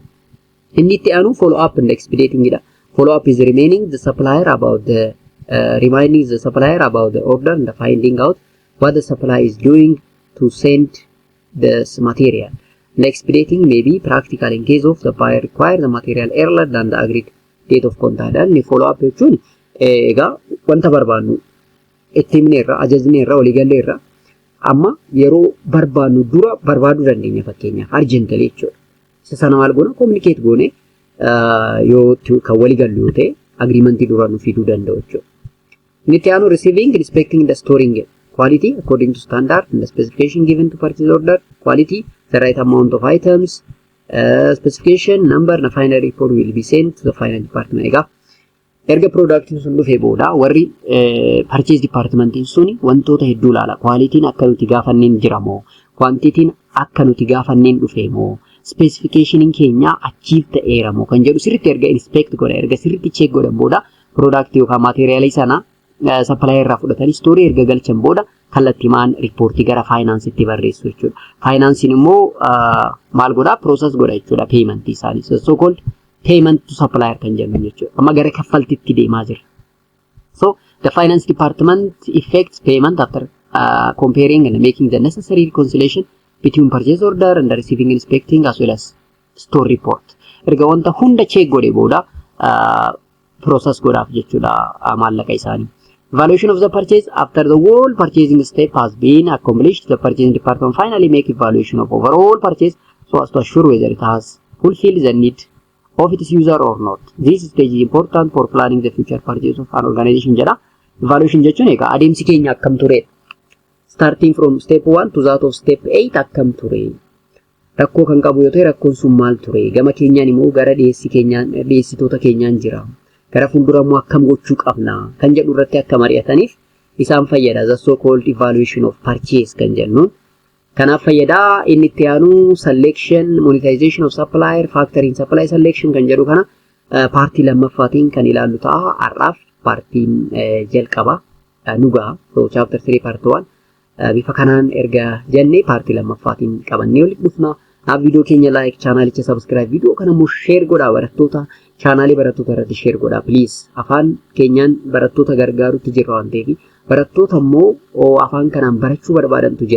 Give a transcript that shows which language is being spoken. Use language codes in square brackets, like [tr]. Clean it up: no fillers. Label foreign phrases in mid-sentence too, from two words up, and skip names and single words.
[om] Inni itti aanu [en] follow up and expediting [om] dha. [en] Follow up is reminding the supplier about the order and finding out what the supplier is doing to send this material. And expediting may be practical in case of the buyer require the material earlier than the agreed date of contact. [om] And [en] follow up [om] jechuun egaa wanta barbaannu itti himneerra ajajneerra waliigalleerra amma yeroo barbaannu dura barbaaduu dandeenya fakkeenyaaf urgently jechuudha. Isa sana maal goona communicate goone yoo kan waliigallu yoo ta'e agreement dura nu fiduu danda'u jechuudha. [en] Nitiano receiving, inspecting the storing quality according to standard and the specification given to purchase order, quality, the right amount of items, specification, number, and a final report will be sent to the final department. [om] Egaa erga product sun dhufee booda warri purchase department suni wantoota hedduu laala. Quality'n akka nuti gaafanneen jiramoo, quantity'n akka nuti gaafanneen dhufeemoo, specificationin keenya achiif ta'eeramoo kan jedhu sirriitti erga inspect godha erga sirriitti check godhan booda product yookaan materialii sana supplier irraa fudhatanii story erga galchan booda kallattimaan reportii gara finance itti barreessu jechuudha. Finance'n immoo maal godha process godha jechuudha payment isaanii. [en] So called payment to supplier [om] kan jennu jechuudha. Amma gara kaffaltiitti deemaa jira. [en] So the finance department effects payment after comparing and making the necessary reconciliation between purchase order and the receiving inspecting as well as store report. [om] Erga wanta hunda check godhe booda process godhaaf jechuudha maallaqa isaanii. [en] Evaluation of the purchase after the whole purchasing step has been accomplished. The purchasing department finally make evaluation of overall purchase so as to assure whether it has fulfilled the need of its user or not. This stage is important for planning the future purchase of an organization jedha. [om] Evaluation jechuun egaa adeemsi keenya akkam ture. [en] Starting from step 1 to that of step 8 [om] akkam ture. Rakkoo kan qabu yoo ta'e rakkoon sun maal ture? Gama keenyaan immoo gara dhiyeessitoota keenyaan jira. Gara fuuldurammoo akkam gochuu qabna kan jedhu irratti akka mari'ataniif isaan fayyada. [en] The so called evaluation of purchase [om] kan jennuun kanaaf fayyada. Inni itti aanu [en] selection, monetization of supplier, factoring supply selection [om] kan jedhu kana paartii lammaffaatiin kan ilaallu ta'a. Har'aaf paartiin jalqaba nugaa [en] so chapter 3 part 1 [om] bifa kanaan erga jennee paartii lammaffaatiin qabannee walitti dhufna. Video keenya like, channelicha subscribe, video kana immoo share godhaa barattoota channelii barattoota irratti share godhaa please. Afaan keenyaan barattoota gargaaruutti jirra waan ta'eef barattoota immoo afaan kanaan barachuu barbaadantu jira.